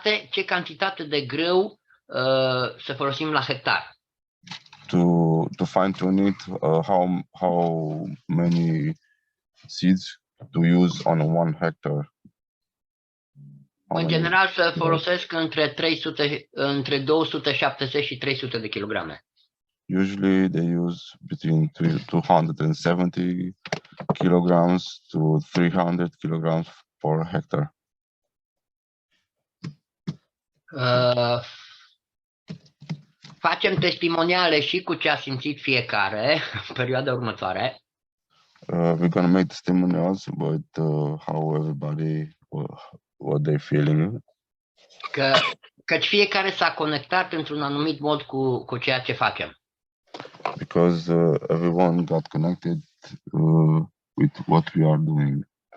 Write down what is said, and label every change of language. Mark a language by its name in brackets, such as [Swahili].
[Romanian] ce cantitate de grâu să folosim la hectar. [English] To fine tune it, how many seeds to use on 1 hectare. [Romanian] În general să folosesc între 270 și 300 de kilograme. [English] Usually they use between 270 kilograms to 300 kilograms per hectare. [Romanian] Facem testimoniale și cu ce a simțit fiecare în perioada următoare. [English] We're gonna make testimonials about how everybody what they're feeling. [Romanian] Căci fiecare s-a conectat într-un anumit mod cu ceea ce facem. [English] Because everyone got connected with what we are doing.